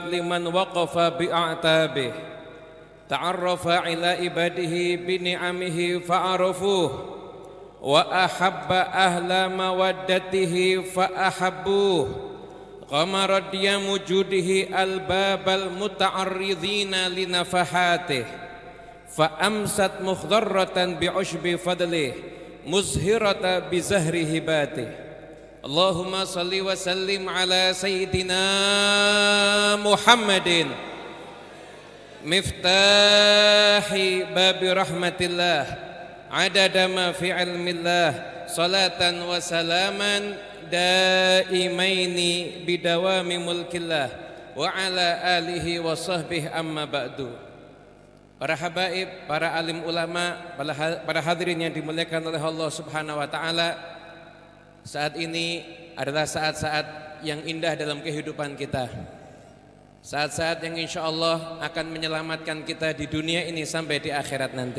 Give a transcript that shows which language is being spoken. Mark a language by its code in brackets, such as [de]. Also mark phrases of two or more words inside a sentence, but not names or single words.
[ar] لمن وقف بأعتابه تعرف إلى عباده بنعمه فعرفوه وأحب أهل مودته فأحبوه قمر ديم جوده ألباب المتعرضين لنفحاته فأمست مخضرة بعشب فضله مزهرة بزهر هباته اللهم صل وسلم على سيدنا محمد مفتاح باب رحمة الله عدد ما في علم الله صلاة وسلاما دائمين بدوام ملك الله وعلى آله وصحبه أما بعد. [id] Para habaib, para alim ulama, para hadirin yang dimuliakan oleh Allah [ar] سبحانه وتعالى. [id] Saat ini adalah saat-saat yang indah dalam kehidupan kita. Saat-saat yang insyaallah akan menyelamatkan kita di dunia ini sampai di akhirat nanti.